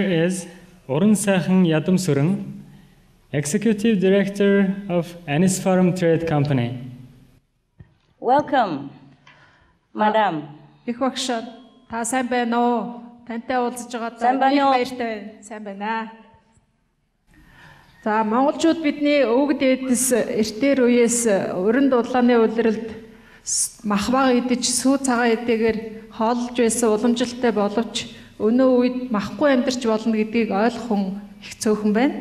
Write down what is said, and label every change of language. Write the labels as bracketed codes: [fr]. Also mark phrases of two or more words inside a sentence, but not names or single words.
[en] is Orun Сайхан Ядам Сүрэн, Executive Director of Anis Farm Trade Company. Welcome, Madam. [mn] Их багш та сайн байна уу? Тантай уулзаж Сайн байна уу? баяртай. Сайн байна. За монголчууд бидний өвөг дээдэс эртээр үеэс өрн дулааны улиралд махбаг идэж сүү цагаан эдэгээр хоолж байсан уламжилтай боловч өнөө үед махгүй амьдарч болно гэдгийг ойлгох хүн их цөөхөн байна.